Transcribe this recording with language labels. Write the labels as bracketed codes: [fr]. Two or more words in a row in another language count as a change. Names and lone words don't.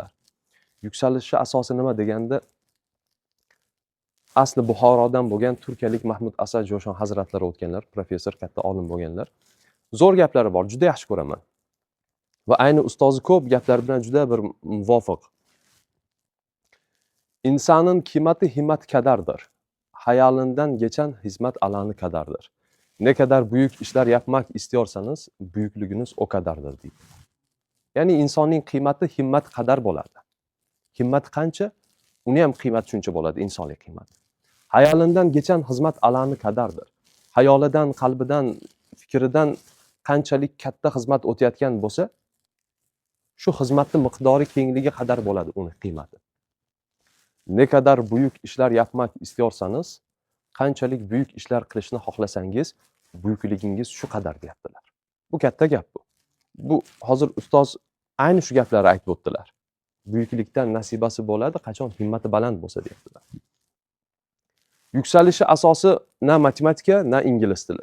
[uz] Yuksalishi asosi nima deganda, asli Buxorodan bo'lgan turkiyalik Mahmud Asad Jo'shon hazratlari o'tganlar, professor, katta olim bo'lganlar. Zo'r gaplari bor, juda yaxshi ko'raman. Va ayni ustozi ko'p gaplar bilan juda bir muvofiq. [tr] İnsanın qiymati himmat kadardır. Hayalinden geçen hizmet alanı kadardır. Ne kadar büyük işler yapmak istiyorsanız büyüklüğünüz o kadardır deydi. [uz] Ya'ni insonning qiymati himmat qadar bo'ladi. Himmat qancha, uni ham qiymat shuncha bo'ladi, insonlik qiymati. [tr] Hayolinden geçen hizmet alanı kadardır. [uz] Hayolidan, qalbidan, fikridan qanchalik katta xizmat o'tayotgan bo'lsa, shu xizmatning miqdori kengligi qadar bo'ladi uni qiymati. [tr] Ne kadar büyük işler yapmak istiyorsanız, [uz] qanchalik büyük işler qilishni xohlasangiz, buyukligingiz shu qadar deyaptilar. Bu katta gap bu. Bu hozir ustoz ayni shu gaplarni aytib o'tdilar. Buyuklikdan nasibasi bo'ladi, qachon himmati baland bo'lsa deyaptilar. Yuksalishi asosi na matematika, na ingliz tili.